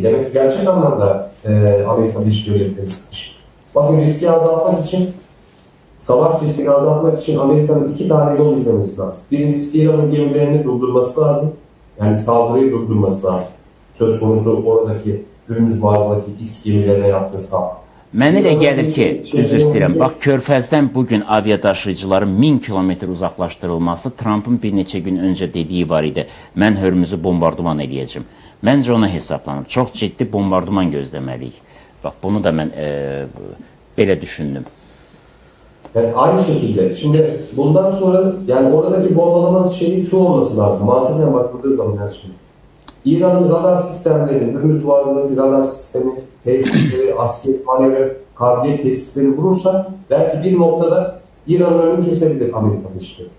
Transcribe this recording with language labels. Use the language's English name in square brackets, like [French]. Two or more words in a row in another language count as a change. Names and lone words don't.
[Turkish] Demek ki gerçek anlamda Amerika Birleşik Devletleri sıkışık. Bakın, riski azaltmak için, savaş riskini azaltmak için Amerika'nın 2 tane yol izlemesi lazım. Birincisi, İran'ın gemilerini durdurması lazım. Yani saldırıyı durdurması lazım. Söz konusu oradaki Hürmüz Boğazı'ndaki X gemilerine yaptığı saldırı. [Azerbaijani] Mənə elə gəlir ki, üzr istəyirəm, bax, Körfəzdən bugün aviadaşıyıcıların 1000 kilometr uzaqlaşdırılması Trump'ın bir neçə gün öncə dediyi var idi. Mən Hörmüzü bombardıman edəcəm. Məncə ona hesablanıb. Çox ciddi bombardıman gözləməliyik. Bax, bunu da mən belə düşündüm. [Turkish] Yani aynı şekilde, şimdi bundan sonra yani oradaki bombalama şeyi şu olması lazım. Mantıken bakıldığı zaman yani şimdi. İran'ın radar sistemleri, Hürmüz Boğazı'ndaki radar sistemi, tesisleri, askeri manevra, kabiliyet tesisleri vurursa belki bir noktada İran'ın önünü kesebilir Amerika Birleşik Devletleri.